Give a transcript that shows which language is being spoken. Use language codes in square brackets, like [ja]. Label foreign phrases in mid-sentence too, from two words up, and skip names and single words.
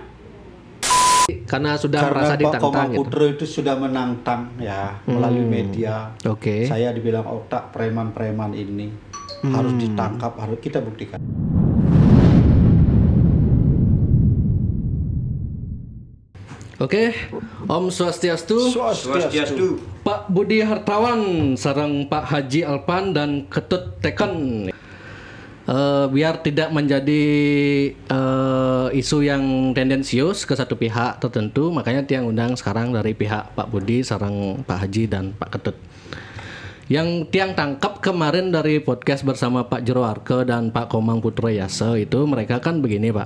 [id] Karena sudah merasa ditantang. Pak Komang Putra itu sudah menantang ya melalui media. Oke. Saya dibilang otak preman-preman ini harus ditangkap, harus kita buktikan. Oke, [ban] Om Swastiastu. Swastiastu. [id] Pak Budi Hartawan sareng Pak Haji Alpan dan Ketut Teken. Biar tidak menjadi isu yang tendensius ke satu pihak tertentu, makanya tiang undang sekarang dari pihak Pak Budi sareng Pak Haji dan Pak Ketut. Yang tiang tangkap kemarin dari podcast bersama Pak Jero Arke dan Pak Komang Putrajaya itu mereka kan begini Pak.